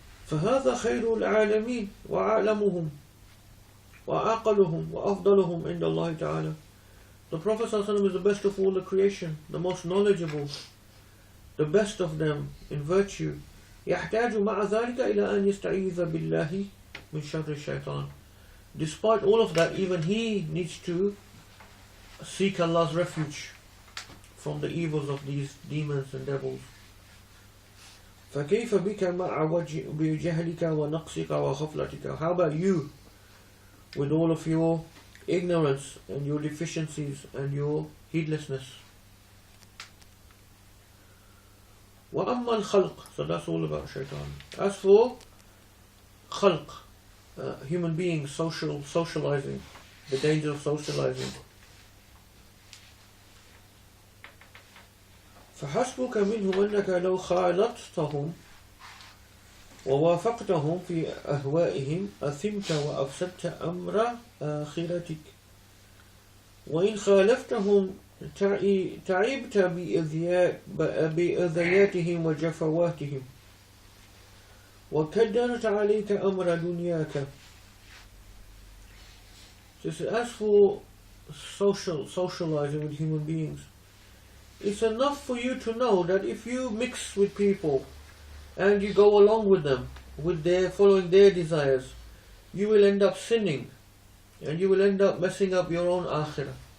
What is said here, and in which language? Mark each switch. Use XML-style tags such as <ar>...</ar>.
<ar>فَهَذَا خَيْرُ الْعَالَمِينَ وَأَعْلَمُهُمْ وَأَعْقَلُهُمْ وَأَفْضَلُهُمْ عِنْدَ اللَّهِ تَعَالَى.</ar> <en>The Prophet ﷺ is the best of all the creation, the most knowledgeable, the best of them in virtue.</en> <ar>يحتاج مع ذلك إلى أن يستعيذ بالله من شر الشيطان.</ar> <en>Despite all of that, even he needs to seek Allah's refuge from the evils of these demons and devils.</en> <ar>فكيف بك مع بجهلك ونقصك وغفلتك?</ar> <en>How about you with all of your ignorance and your deficiencies and your heedlessness?</en> <ar>وَأَمَّا الْخَلْقِ.</ar> <en>So that's all about shaitan. As for khalq, human beings, socializing, the danger of socializing.</en> <ar>فَحَسْبُكَ مِنْهُمْ أَنَّكَ لَوْ خَالَطْتَهُمْ وَوَافَقْتَهُمْ فِي أَهْوَائِهِمْ أَثِمْتَ وَأَفْسَدْتَ أَمْرَ آخِرَتِكَ وَإِنْ خَالَفْتَهُمْ تعبت بأذياتهم وجفواتهم وكدرت عليك أمر دنياك.</ar> <en>So as for socializing with human beings, it's enough for you to know that if you mix with people and you go along with them, with their following their desires, you will end up sinning, and you will end up messing up your own akhirah.</en>